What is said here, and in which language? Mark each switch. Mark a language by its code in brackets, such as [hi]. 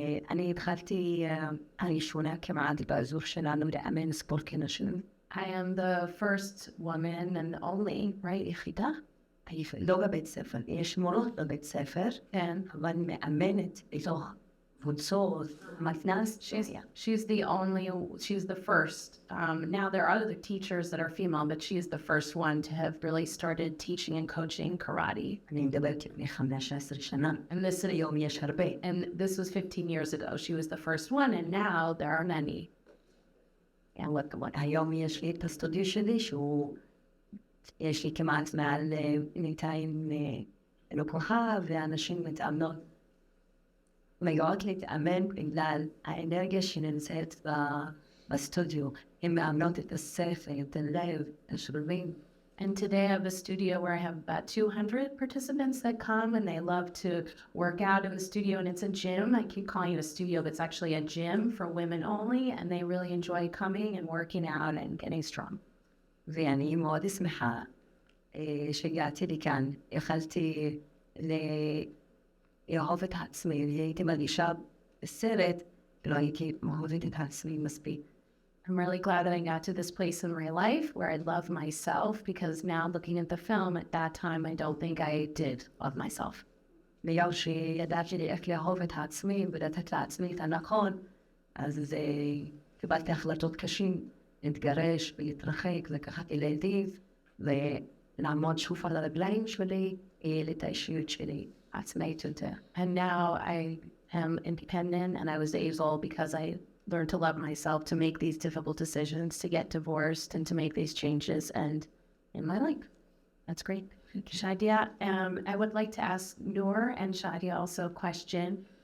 [he] אני התחלתי הראשונה כמעט באזור שלנו לאמן ספורט כנשים. [en] I am the first woman and the only, right, [he] יחידה? לא בבית ספר, יש מורות בבית ספר, אבל מאמנת בתוך קבוצות, מתנ"ס. [en] She's the first. Now there are other teachers that are female, but she is the first one to have really started teaching and coaching karate. [he] אני מדברת לפני 15 שנה. היום יש הרבה. [en] And this was 15 years ago. She was the first one, and now there are many. [he] היום יש לי את הסטודיו שלי, יש לי כמעט מעל 200 לקוחה, ואנשים מתאמנות. מגיעות להתאמן בגלל האנרגיה שנמצאת בסטודיו. הן מאמנות את השכל, את הלב, את השרירים. [en] And today I have a studio where I have about 200 participants that come, and they love to work out in the studio, and it's a gym. I keep calling it a studio, but it's actually a gym for women only, and they really enjoy coming and working out and getting strong. [he] ואני מאוד שמחה שהגעתי לכאן. יכלתי לאהוב את עצמי, הייתי מרגישה בסרט, ולא הייתי מאהבת את עצמי מספיק. [en] I'm really glad that I got to this place in my life where I love myself, because now looking at the film, at that time, I don't think I did love myself. [he] ביום שידעתי איך לאהוב את עצמי ולתת לעצמי את הנכון, אז קיבלתי החלטות קשים, להתגרש ולהתרחק, לקחת ילדים, ולעמוד שוב על הרגליים שלי, את האישיות שלי, עצמאית יותר. [en] And now I am independent, and I was able, because I learned to love myself, to make these difficult decisions, to get divorced, and to make these changes and in my life. That's great. Shadya, I would like to ask Nour and Shadya also a question.